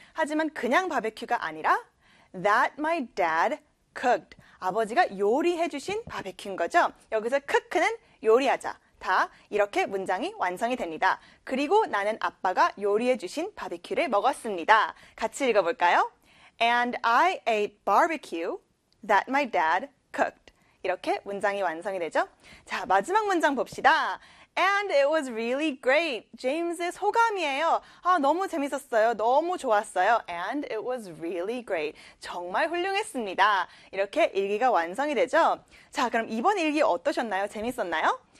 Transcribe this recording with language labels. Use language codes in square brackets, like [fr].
[ko] 하지만 그냥 바베큐가 아니라 [en] That my dad cooked. [ko] 아버지가 요리해주신 바베큐인 거죠. 여기서 cook는 요리하자. 다 이렇게 문장이 완성이 됩니다. 그리고 나는 아빠가 요리해주신 바베큐를 먹었습니다. 같이 읽어볼까요? [en] And I ate barbecue that my dad cooked. [ko] 이렇게 문장이 완성이 되죠. 자, 마지막 문장 봅시다. [en] And it was really great. [ko] James의 소감이에요. 아, 너무 재밌었어요. 너무 좋았어요. [en] And it was really great. [ko] 정말 훌륭했습니다. 이렇게 일기가 완성이 되죠? 자, 그럼 이번 일기 어떠셨나요? 재밌었나요?